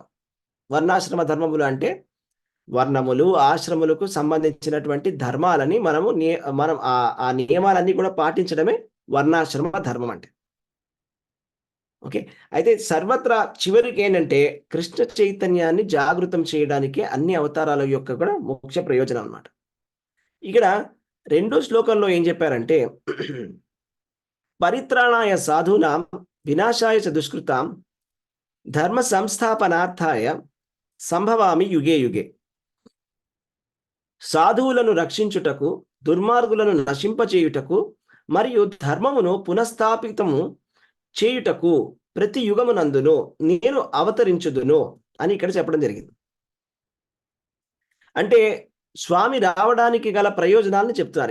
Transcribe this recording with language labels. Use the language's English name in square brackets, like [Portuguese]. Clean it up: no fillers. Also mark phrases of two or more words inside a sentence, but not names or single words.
[Telugu] వర్ణాశ్రమ ధర్మములు అంటే వర్ణములు ఆశ్రములకు సంబంధించినటువంటి ధర్మాలని మనం ఆ నియమాలన్నీ కూడా పాటించడమే వర్ణాశ్రమ ధర్మం అంటే. ఓకే. అయితే సర్వత్రా చివరికి ఏంటంటే కృష్ణ చైతన్యాన్ని జాగృతం చేయడానికే అన్ని అవతారాల యొక్క కూడా ముఖ్య ప్రయోజనం అన్నమాట. ఇక్కడ రెండో శ్లోకంలో ఏం చెప్పారంటే [Sanskrit] పరిత్రాణాయ సాధూనాం వినాశాయ చ దుష్కృతాం ధర్మ సంస్థాపనార్థాయ సంభవామి యుగే యుగే. [Telugu] సాధువులను రక్షించుటకు, దుర్మార్గులను నశింపచేయుటకు మరియు ధర్మమును పునఃస్థాపితము చేయుటకు ప్రతి యుగమునందును నేను అవతరించుదును అని ఇక్కడ చెప్పడం జరిగింది. అంటే స్వామి రావడానికి గల ప్రయోజనాలను చెప్తున్నారు.